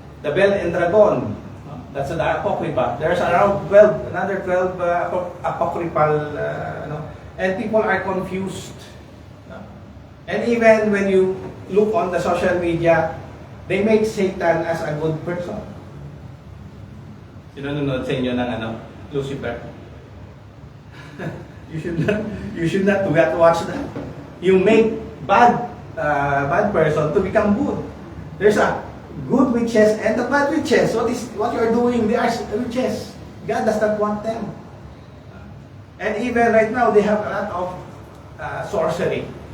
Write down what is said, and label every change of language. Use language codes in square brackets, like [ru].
[en] The Bell and Dragon, that's the Apocrypha. There's around another 12 apocryphal, and people are confused. No. And even when you look on the social media, they make Satan as a good person. [tl] Sino nanonood sa inyo ng Lucifer? [en] You should not watch that. You make bad person to become good. There's a good witches and the bad witches. What you are doing? They are witches. God does not want them. And even right now, they have a lot of sorcery.